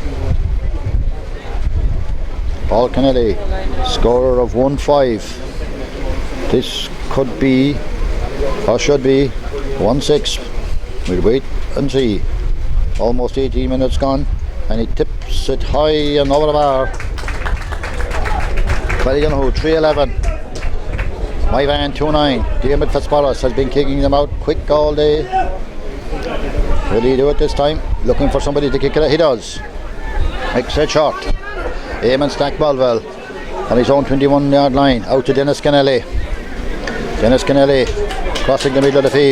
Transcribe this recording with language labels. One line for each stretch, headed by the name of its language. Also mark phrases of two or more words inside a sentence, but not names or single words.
English: Paul Kennelly, scorer of 1-5. This could be, or should be, 1-6. We'll wait and see. Almost 18 minutes gone, and he tips it high and over the bar. Ballydonoghue 3-11. Moyvane 2-9. Diarmaid Fitzpatrick has been kicking them out quick all day. Will he do it this time? Looking for somebody to kick it. He does. Makes it short. Eamon Stack Balwell on his own 21-yard line. Out to Dennis Kennelly. Dennis Kennelly crossing the middle of the field.